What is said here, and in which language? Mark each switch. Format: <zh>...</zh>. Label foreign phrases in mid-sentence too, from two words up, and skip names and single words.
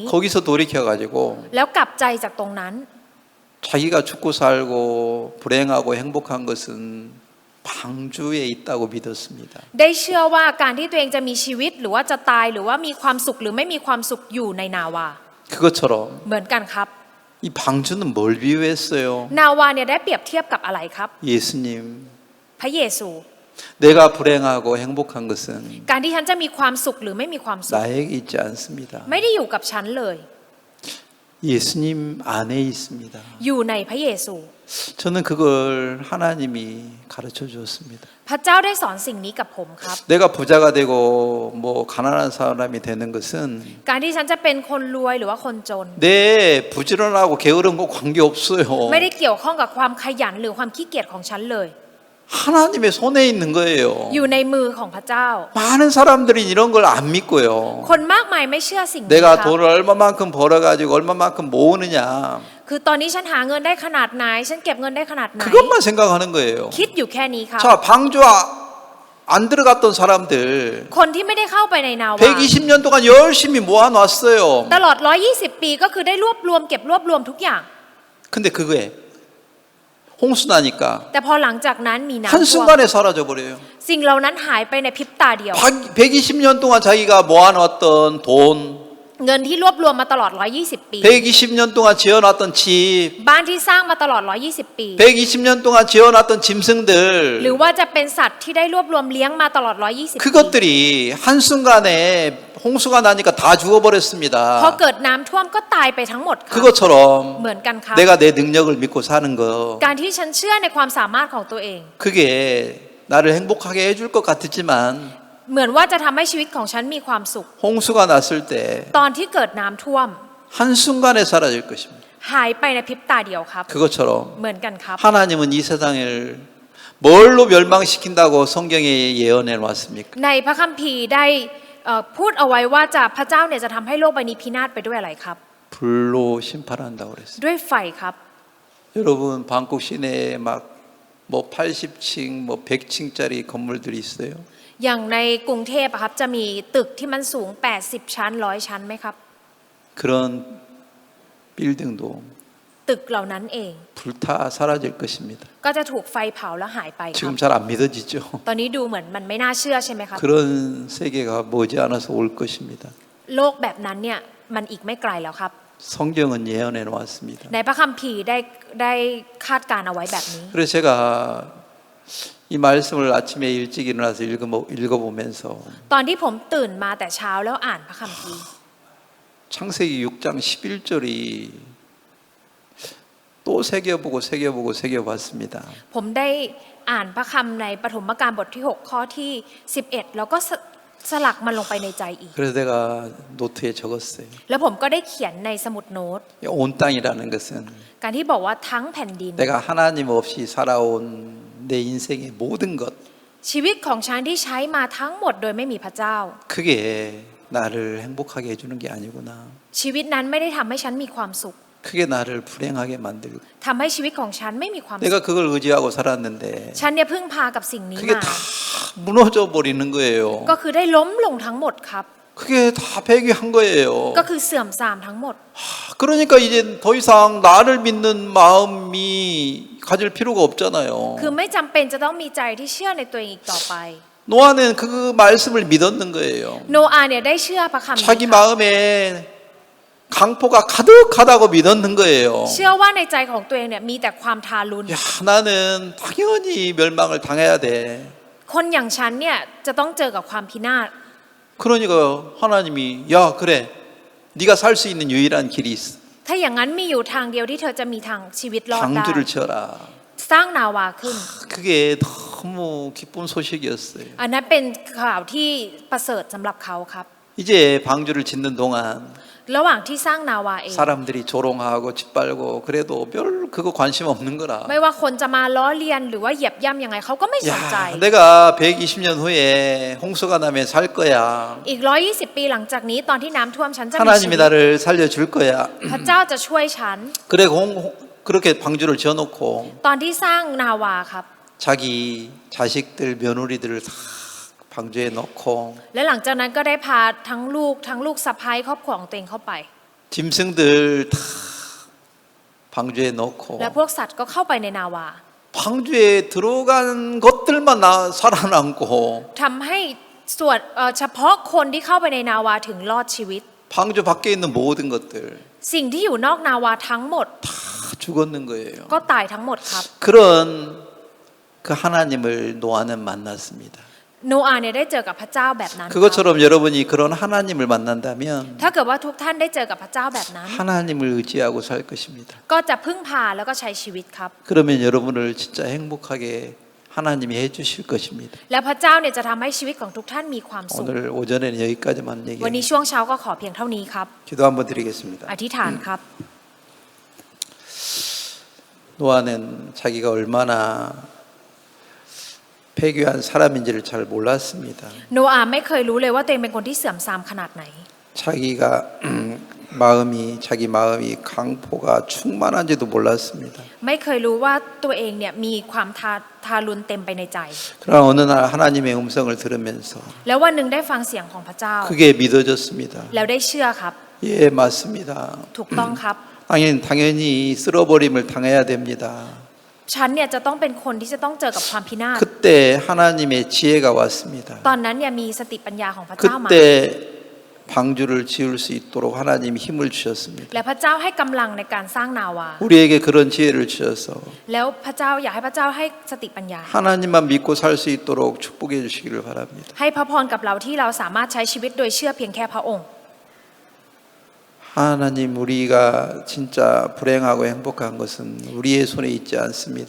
<ko>거기서 돌이켜가지고</ko> <th>แล้วกลับใจจากตรงนั้น</th> <ko>자기가 죽고 살고 불행하고 행복한 것은 방주에 있다고 믿었습니다.</ko> <th>ได้เชื่อว่าการที่ตัวเองจะมีชีวิตหรือว่าจะตายหรือว่ามีความสุขหรือไม่มีความสุขอยู่ในนาวา</th> <ko>그것처럼</ko> <th>เหมือนกันครับ</th> <ko>이 방주는 뭘 비유했어요?</ko> <th>นาวาเนี่ยได้เปรียบเทียบกับอะไรครับ</th> <ko>예수님,</ko> <th>พระเยซู</th> <ko>내가 불행하고 행복한 것은</ko> <th>การที่ฉันจะมีความสุขหรือไม่มีความสุข</th> <ko>나에게 있지 않습니다.</ko> <th>ไม่ได้อยู่กับฉันเลย</th> <ko>예수님 안에 있습니다.</ko> <th>อยู่ในพระเยซู</th> <ko>저는 그걸 하나님이 가르쳐 주었습니다.</ko> <th>พระเจ้าได้สอนสิ่งนี้กับผมครับ</th> <ko>내가 부자가 되고 뭐 가난한 사람이 되는 것은</ko> <th>การที่ฉันจะเป็นคนรวยหรือว่าคนจน</th> <ko>내 부지런하고 게으른 거 관계 없어요.</ko> <th>ไม่ได้เกี่ยวข้องกับความขยันหรือความขี้เกียจของฉันเลย</th> <ko>하나님의 손에 있는 거예요.</ko> <th>อยู่ในมือของพระเจ้า</th> <ko>많은 사람들이 이런 걸 안 믿고요.</ko> <th>คนมากมายไม่เชื่อสิ่งนี้ค</th> <ko>내가</ko> <th>รับ</th> <ko>돈을 얼마만큼 벌어가지고 얼마만큼 모으느냐</ko> <th>คือตอนนี้ฉันหาเงินได้ขนาดไหน ฉันเก็บเงินได้ขนาดไหน</th> <ko>그것만 생각하는 거예요.</ko> <th>คิดอยู่แค่นี้ครับ</th> <ko>자, 방주 안 들어갔던 사람들</ko> <th>คนที่ไม่ได้เข้าไปในนาวา</th> <ko>120년 동안 열심히 모아놨어요.</ko> <th>ตลอด 120 ปีก็คือได้รวบรวมเก็บรวบรวมทุกอย่าง</th> <ko>근데 그거에 홍수 나니까</ko> <th>แต่พอหลังจากนั้นมีน้ำท่วม</th> <ko>한순간에 사라져 버려요.</ko> <th>สิ่งเหล่านั้นหายไปในพริบตาเดียว</th> <ko>120년 동안 자기가 모아놨던 돈,</ko> <th>เงินที่รวบรวมมาตลอด 120 ปี</th> <ko>120년 동안 지어놨던 집,</ko> <th>บ้านที่สร้างมาตลอด 120 ปี</th> <ko>120년 동안 지어놨던 짐승들,</ko> <th>หรือว่าจะเป็นสัตว์ที่ได้รวบรวมเลี้ยงมาตลอด 120 ปี</th> <ko>그것들이 한순간에 홍수가 나니까 다</ko> <th>พอ</th> <ko>죽어버렸습니다.</ko> <th>เกิดน้ำท่วมก็ตายไปทั้งหมดครับ</th> <ko>그것처럼</ko> <th>เหมือนกันครับ</th> <ko>내가 내 능력을 믿고 사는 거,</ko> <th>การที่ฉันเชื่อในความสามารถของตัวเอง</th> <ko>그게 나를 행복하게 해줄 것 같았지만</ko> <th>เหมือนว่าจะทำให้ชีวิตของฉันมีความสุข</th> <ko>홍수가 났을 때</ko> <th>ตอนที่เกิดน้ำท่วม</th> <ko>한순간에 사라질 것입니다.</ko> <th>หายไปในพริบตาเดียวครับ</th> <ko>그것처럼</ko> <th>เหมือนกันครับ</th> <ko>하나님은 이 세상을 뭘로 멸망시킨다고 성경에 예언해 놨습니까?</ko> <th>ในพระคัมภีร์ได้พูดเอาไว้ว่าจะพระเจ้าเนี่ยจะทำให้โลกใบนี้พินาศไปด้วยอะไรครับ</th> <ko>불로 심판한다고 그랬어요.</ko> <th>ด้วยไฟครับ</th> <ko>여러분 방콕 시내에 막 뭐 80층 뭐 100층짜리 건물들이 있어요.</ko> <th>อย่างในกรุงเทพอะครับจะมีตึกที่มันสูง80ชั้น100ชั้นไหมครับ</th> <ko>그런 빌딩도</ko> <th>ตึกเหล่านั้นเอง</th> <ko>불타 사라질 것입니다.</ko> <th>ก็จะถูกไฟเผาแล้วหายไปครับ</th> <ko>지금 잘 안 믿어지죠.</ko> <th>ตอนนี้ดูเหมือนมันไม่น่าเชื่อใช่ไหมครับ</th> <ko>그런 세계가 머지않아서 올 것입니다.</ko> <th>โลกแบบนั้นเนี่ยมันอีกไม่ไกลแล้วครับ</th> <ko>성경은 예언해 놓았습니다.</ko> <th>ในพระคัมภีร์ได้คาดการเอาไว้แบบนี้</th> <ko>그래서 제가 이 말씀을 아침에 일찍 일어나서 읽어보면서</ko> <th>ตอนที่ผมตื่นมาแต่เช้าแล้วอ่านพระคัมภีร์</th> <ko>창세기 6장 11절이 또 새겨보고 새겨봤습니다.</ko> <th>ผมได้อ่านพระคำในปฐมกาลบทที่6ข้อที่11แล้วก็สลักมันลงไปในใจอีก</th> <ko>그래서 내가 노트에 적었어요.</ko> <th>แล้วผมก็ได้เขียนในสมุดโน้ต</th> <ko>온 땅이라는 것은</ko> <th>การที่บอกว่าทั้งแผ่นดิน</th> <ko>내가 하나님 없이 살아온 내 인생의 모든 것</ko> <th>ชีวิตของฉันที่ใช้มาทั้งหมดโดยไม่มีพระเจ้า</th> <ko>그게 나를 행복하게 해주는 게 아니구나.</ko> <th>ชีวิตนั้นไม่ได้ทำให้ฉันมีความสุข</th> <ko>그게 나를 불행하게 만들고</ko> <th>ทำให้ชีวิตของฉันไม่มีความสุข</th> <ko>내가 그걸 의지하고 살았는데</ko> <th>ฉันเนี่ยพึ่งพากับสิ่งนี้</th> <ko>그게</ko> <th>มา</th> <ko>다 무너져 버리는 거예요.</ko> <th>ก็คือได้ล้มลงทั้งหมดครับ</th> <ko>그게 다 폐기한 거예요.</ko> <th>ก็คือเสื่อมทรามทั้งหมด</th> <ko>그러니까 이제 더 이상 나를 믿는 마음이 가질 필요가 없잖아요.</ko> <th>คือไม่จำเป็นจะต้องมีใจที่เชื่อในตัวเองอีกต่อไป</th> <ko>노아는 그 말씀을 믿었는 거예요.</ko> <th>โนอาห์เนี่ยได้เชื่อพระคำนี้</th> <ko>자기 마음에 강포가 가득하다고 믿었는 거예요.</ko> <th>เชื่อว่าในใจของตัวเองเนี่ยมีแต่ความทารุณ</th> <ko>야, 나는 당연히 멸망을 당해야 돼.</ko> <th>คนอย่างฉันเนี่ยจะต้องเจอกับความพินาศ</th> <ko>그러니까 하나님이 야, 그래. 네가 살 수 있는 유일한 길이 있어.</ko> <th>ถ้าอย่างนั้นมีอยู่ทางเดียวที่เธอจะมีทางชีวิตรอดได้</th> <ko>방주를 지어라.</ko> <th>สร้างนาวาขึ้น</th> <ko>그게 너무 기쁜 소식이었어요.</ko> <th>อันนั้นเป็นข่าวที่ประเสริฐสำหรับเขาครับ</th> <ko>이제 방주를 짓는 동안</ko> <th>ระหว่างที่สร้างนาวาเอง</th> <ko>사람들이 조롱하고 짓밟고 그래도 별 그거 관심 없는 거라.</ko> <th>ไม่ว่าคนจะมาล้อเลียนหรือว่าเหยียบย่ำยังไงเขาก็ไม่สนใจ</th> <ko>야, 내가 120년 후에 홍수가 나면 살 거야.</ko> <th>อีก120ปีหลังจากนี้ตอนที่น้ำท่วมฉันจะมีชี</th> <ko>하나님이</ko> <th>วิต</th> <ko>나를 살려줄 거야.</ko> <th>พระเจ้าจะช่วยฉัน</th> <ko>그래 그렇게 방주를 지어놓고</ko> <th>ตอนที่สร้างนาวาครับ</th> <ko>자기 자식들 며느리들을 다 방주에 넣고</ko> <th>และหลังจากนั้นก็ได้พาทั้งลูกสะใภ้ครอบครัวของตัวเองเข้าไป</th> <ko>짐승들 다 방주에 넣고</ko> <th>และพวกสัตว์ก็เข้าไปในนาวา</th> <ko>방주에 들어간 것들만 살아남고</ko> <th>ทำให้ส่วนเฉพาะคนที่เข้าไปในนาวาถึงรอดชีวิต</th> <ko>방주 밖에 있는 모든 것들</ko> <th>สิ่งที่อยู่นอกนาวาทั้งหมด</th> <ko>다 죽었는 거예요.</ko> <th>ก็ตายทั้งหมดครับ</th> <ko>그런 그 하나님을 노아는 만났습니다.</ko> <th>โนอาห์เนี่ยได้เจอกับพระเจ้าแบบนั้นครับ</th> <ko>그것처럼 여러분이 그런 하나님을 만난다면</ko> <th>ถ้าเกิดว่าทุกท่านได้เจอกับพระเจ้าแบบนั้น</th> <ko>하나님을 의지하고 살 것입니다.</ko> <th>ก็จะพึ่งพาแล้วก็ใช้ชีวิตครับ</th> <ko>그러면 여러분을 진짜 행복하게 하나님이 해주실 것입니다.</ko> <th>แล้วพระเจ้าเนี่ยจะทำให้ชีวิตของทุกท่านมีความสุข</th> <ko>오늘 오전에는 여기까지만</ko> <th>วันนี้</th> <ko>얘기합니다.</ko> <th>ช่วงเช้าก็ขอเพียงเท่านี้ครับ</th> <ko>기도 한번 드리겠습니다.</ko> <th>อธิษฐานครับ</th> <ko>노아는 자기가 얼마나 폐교한 사람인지를 잘 몰랐습니다.</ko> <th>โนอาห์ไม่เคยรู้เลยว่าตัวเองเป็นคนที่เสื่อมทรามขนาดไหน</th> <ko>자기 마음이 강포가 충만한지도 몰랐습니다.</ko> <th>ไม่เคยรู้ว่าตัวเองเนี่ยมีความทารุณเต็มไปในใจ</th> <ko>그러나 어느 날 하나님의 음성을 들으면서</ko> <th>แล้ววันหนึ่งได้ฟังเสียงของพระเจ้า</th> <ko>그게 믿어졌습니다.</ko> <th>แล้วได้เชื่อครับ</th> <ko>예, 맞습니다.</ko> <th>ถูกต้องครับ</th> <ko>당연히 쓸어버림을 당해야 됩니다.</ko> <th>ฉันเนี่ยจะต้องเป็นคนที่จะต้องเจอกับความพินาศ</th> <ko>그때 하나님의 지혜가 왔습니다.</ko> <th>ตอนนั้นเนี่ยมีสติปัญญาของพระเจ้ามา</th> <ko>그때 방주를 지을 수 있도록 하나님이 힘을 주셨습니다.</ko> <th>และพระเจ้าให้กำลังในการสร้างนาวา</th> <ko>우리에게 그런 지혜를 주셔서</ko> <th>แล้วพระเจ้าอยากให้พระเจ้าให้สติปัญญา</th> <ko>하나님만 믿고 살 수 있도록 축복해 주시기를 바랍니다.</ko> <th>ให้พระพรกับเราที่เราสามารถใช้ชีวิตโดยเชื่อเพียงแค่พระองค์</th> <ko>하나님, 우리가 진짜 불행하고 행복한 것은 우리의 손에 있지 않습니다.</ko>